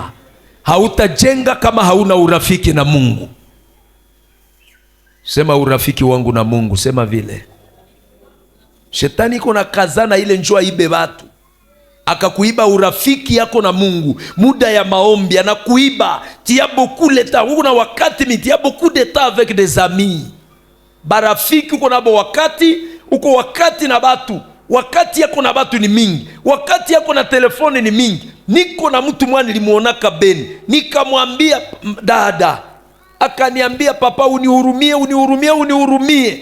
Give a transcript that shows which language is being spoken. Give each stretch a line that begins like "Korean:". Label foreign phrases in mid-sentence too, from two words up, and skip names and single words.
Swahili: Hautajenga kama hauna urafiki na Mungu. Sema urafiki wangu na Mungu, sema vile. Shetani iko na kazana ile njoo ibe watu. Akakuiba urafiki yako na Mungu. Muda ya maombi anakuiba.
French: Tia beaucoup de temps.
Swahili: Uko na wakati tia
French: beaucoup de temps avec des amis.
Swahili: Barafiki uko nabo wakati, uko wakati na batu. Wakati yako na batu ni mingi. Wakati yako na telefoni ni mingi. Niko na mtu mwana nilimuonaka Beni. Nikamwambia dada. Akaniambia papa unihurumie.